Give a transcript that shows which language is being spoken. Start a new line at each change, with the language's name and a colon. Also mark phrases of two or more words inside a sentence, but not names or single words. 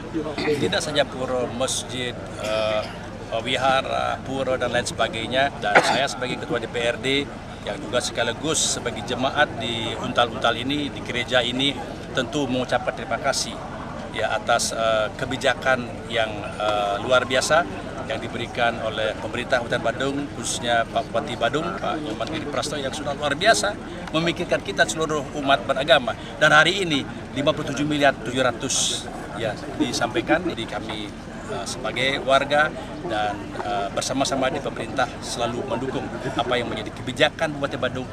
Indonesian: Tidak saja pura, masjid, wihara, pura dan lain sebagainya. Dan saya sebagai Ketua DPRD yang juga sekaligus sebagai jemaat di Untal-Untal ini, di gereja ini, tentu mengucapkan terima kasih ya atas kebijakan yang luar biasa yang diberikan oleh pemerintah Kabupaten Badung, khususnya Pak Bupati Badung, Pak Inyoman Giri Praste yang sudah luar biasa memikirkan kita seluruh umat beragama. Dan hari ini 57 miliar 700 ya disampaikan di kami sebagai warga dan bersama-sama di pemerintah selalu mendukung apa yang menjadi kebijakan Bupati Badung.